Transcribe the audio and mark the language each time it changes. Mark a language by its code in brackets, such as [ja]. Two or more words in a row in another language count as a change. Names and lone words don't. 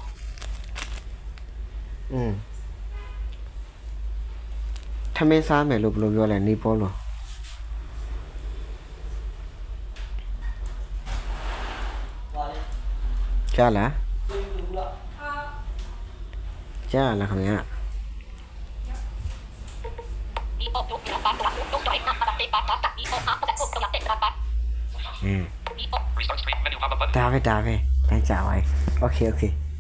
[my] ထမင်းစားမယ်လို့ဘယ်လိုပြောလဲနီပေါ်လို့ကြားလားခင်ဗျာ နီပေါ [en] Restart stream menu pop up button. [my] ဒါပဲတန်းကြပါ Okay